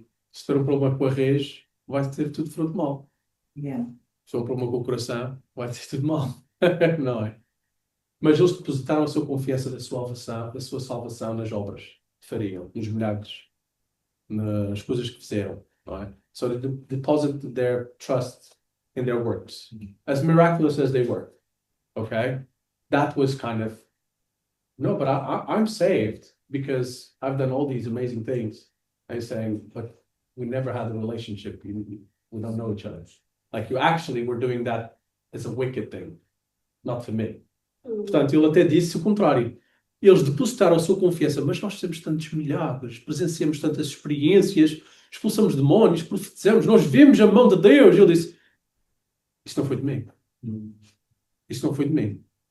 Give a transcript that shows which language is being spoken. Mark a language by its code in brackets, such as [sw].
[pt] Se for um problema com a raiz, vai ter tudo fruto mau. [en] Yeah. [pt] Se for um problema com o coração, vai ter tudo mau. Não é? Mas eles depositaram a sua confiança da sua salvação nas obras que fariam, nos milagres, nas coisas que fizeram. Não é? [en] So they deposited their trust in their works, as miraculous as they were. Okay? that was kind of, no, but I'm saved because I've done all these amazing things. I'm saying, but we never had a relationship. We don't know each other. Like you actually were doing that as a wicked thing, not for me. [pt] Portanto, ele até disse o contrário. Eles depositaram a sua confiança, mas nós temos tantos milagres, presenciamos tantas experiências, expulsamos demónios, profetizamos, nós vemos a mão de Deus. E ele disse, isso não foi de mim. Isso não foi de mim.